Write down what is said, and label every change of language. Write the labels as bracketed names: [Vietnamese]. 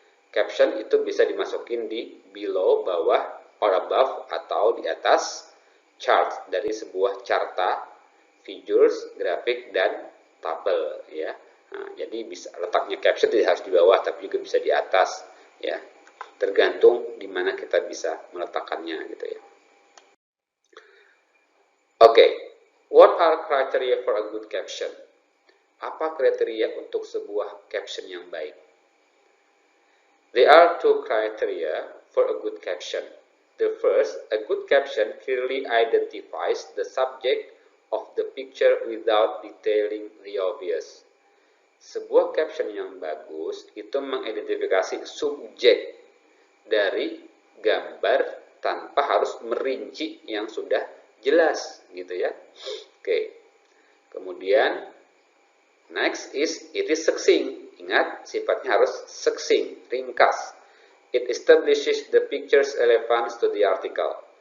[Indonesian] Caption itu bisa dimasukin di [English] below, [Indonesian] bawah, [English] or above, [Indonesian] atau di atas charts dari sebuah carta, figures, grafik, dan tabel. Ya. Nah, jadi bisa letaknya caption tidak harus di bawah, tapi juga bisa di atas. Ya. Tergantung di mana kita bisa meletakkannya gitu ya. [English] Oke, what are criteria for a good caption? [Indonesian] Apa kriteria untuk sebuah caption yang baik? [English] There are two criteria for a good caption. The first, a good caption clearly identifies the subject of the picture without detailing the obvious. [Indonesian] Sebuah caption yang bagus itu mengidentifikasi subjek dari gambar tanpa harus merinci yang sudah jelas gitu ya. Oke. Kemudian [English] next is it is succinct. [Indonesian] Ingat sifatnya harus succinct, ringkas. [English] It establishes the picture's relevance to the article.